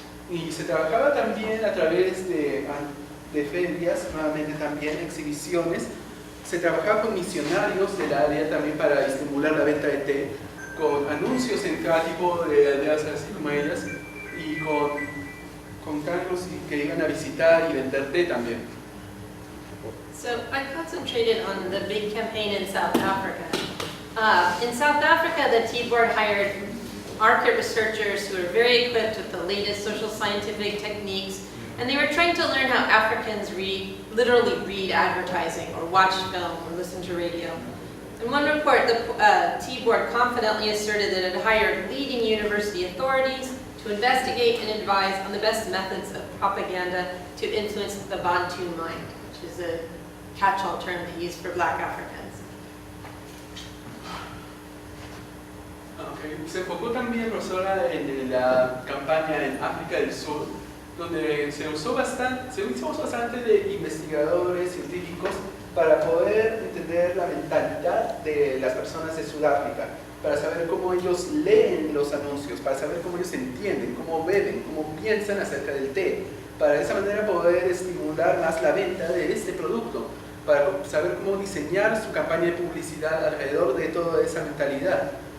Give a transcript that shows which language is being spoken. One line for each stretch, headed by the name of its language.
Spanish: Y se trabajaba también a través de ferias, nuevamente también exhibiciones. Se trabajaba con misionarios del área también para estimular la venta de té, con anuncios en cada tipo de aldeas así como ellas, y con carros que iban a visitar y vender té también.
English: So I concentrated on the big campaign in South Africa. In South Africa, the Tea Board hired market researchers who were very equipped with the latest social scientific techniques, and they were trying to learn how Africans literally read advertising or watch film or listen to radio. In one report, the Tea Board confidently asserted that it had hired leading university authorities to investigate and advise on the best methods of propaganda to influence the Bantu mind, which is a catch-all term they use for Black Africans. Okay.
Spanish: Se enfocó también, profesora, en la campaña en África del Sur, donde se hizo bastante de investigadores científicos para poder entender la mentalidad de las personas de Sudáfrica, para saber cómo ellos leen los anuncios, para saber cómo ellos entienden, cómo beben, cómo piensan acerca del té, para de esa manera poder estimular más la venta de este producto, para saber cómo diseñar su campaña de publicidad alrededor de toda esa mentalidad.